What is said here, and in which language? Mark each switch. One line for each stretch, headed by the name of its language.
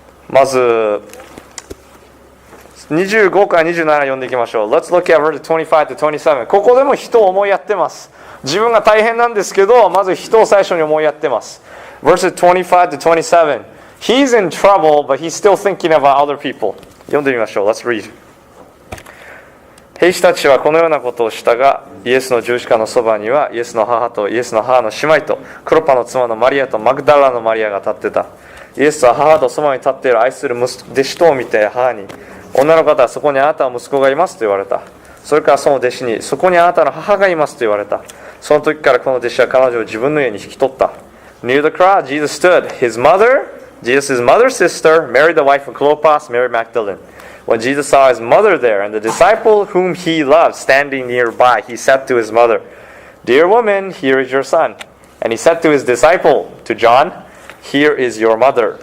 Japanese: まず、25から27読んでいきましょう。
English: Let's look at verses 25 to 27.
Japanese: ここでも人を思いやってます。自分が大変なんですけど、まず人を最初に思いやってます。
English: Verses 25 to 27. He's in trouble, but he's still thinking about other people.
Japanese: 読んでみましょう。
English: Let's read.
Japanese: 兵士たちはこのようなことをしたが、イエスの十字架のそばにはイエスの母とイエスの母の姉妹とクロパの妻のマリアとマグダラのマリアが立ってた。イエスは母とそばに立っている愛する弟子とを見て母に、女の方はそこにあなたの息子がいますと言われた。それからその弟子に、そこにあなたの母がいますと言われた。その時からこの弟子は彼女を自分の家に引き取った。
English: Near the crowd, Jesus stood. Jesus' mother's sister, Mary the wife of Clopas, Mary Magdalene. When Jesus saw his mother there and the disciple whom he loved standing nearby, he said to his mother, Dear woman, here is your son. And he said to his disciple, to John, Here is your mother.